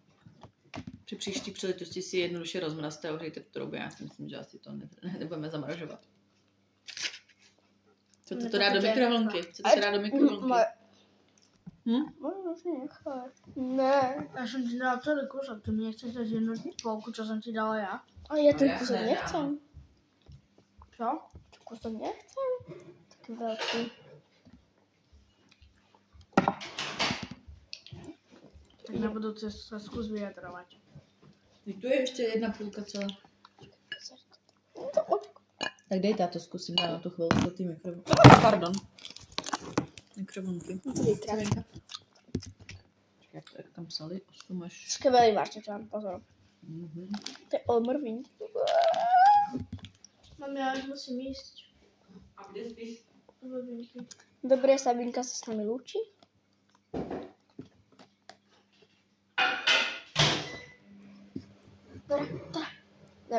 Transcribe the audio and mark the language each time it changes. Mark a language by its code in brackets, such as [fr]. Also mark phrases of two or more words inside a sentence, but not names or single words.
[cs] Při příští příležitosti si jednoduše rozmrazte a ohřejte v troubě. Já si myslím, že asi to nebudeme zamražovat. Chcete to dát do mikrovlnky? Chcete to dát do mikrovlnky? [sk] Možno si nechaj. Ne. [cs] Já jsem ti dala celý kus a ty mi nechceš dát jednu polku, co jsem ti dala já? [sk] A ja ten kusok nechcem. [cs] Co? [sk] Ten kusok nechcem. Taký veľký. Tak na budúce sa skús vyjadrovať. Tu je ešte jedna půlka celá. [cs] Tak dej táto, zkusím dát na tu chvilku do té mikrovlnky. Pardon. Mikrovlnky. [sk] Čekaj, [cs] Jak tam psali? 8 až... [sk] skvelý marcipan, pozor. [cs] To je odmrvý. [sk] Mám, ja už musím ísť. A kde spíš? Dobre, Sabinka sa s nami lúči. Dobre.